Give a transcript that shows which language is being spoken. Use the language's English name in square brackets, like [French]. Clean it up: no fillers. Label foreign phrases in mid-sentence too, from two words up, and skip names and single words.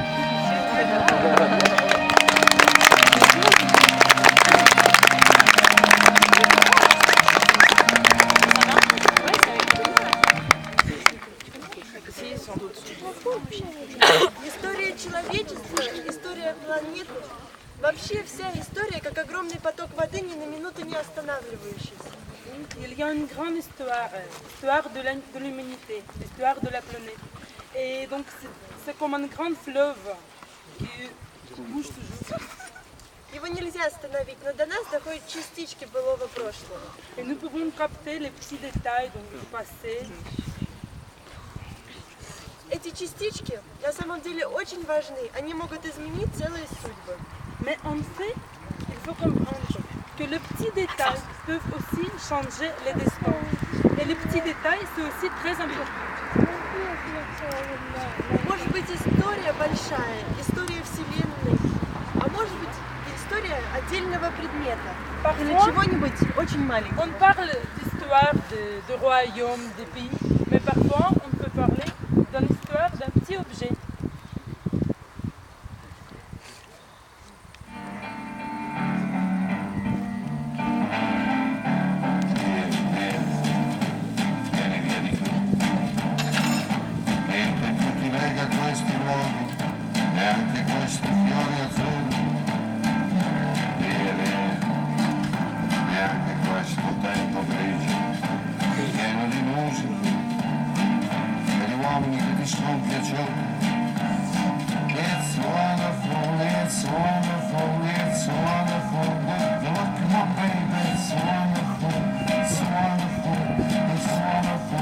[Russian] История человечества, история планеты, вообще вся история, как огромный поток воды, ни на минуту не останавливающийся. [French] Il y a une grande histoire, histoire de l'humanité, histoire de la planète. Et donc c'est comme un grand fleuve qui bouge toujours. [Russian] Его нельзя остановить, но до нас доходят частички былого прошлого. [French] Et nous pouvons capter les petits détails donc, du passé. [Russian] Эти частички на самом деле очень важны, они могут изменить целые судьбы. [French] Mais en fait, il faut comprendre que les petits détails peuvent aussi changer les destins. Et les petits détails, c'est aussi très important. [Russian] Может быть, история большая, история Вселенной, а может быть, история отдельного предмета или чего-нибудь очень маленького. [French] On parle d'histoire de royaumes, des pays, mais parfois on peut parler de l'histoire d'un petit objet. [Italian] Questi luoghi e anche questi fiori azzurri, e anche questo tempo grigio, pieno di musica, e di uomini che ti sono piaciuti. [English] It's wonderful, it's wonderful, it's wonderful. Look, my baby, it's wonderful, it's wonderful, it's wonderful.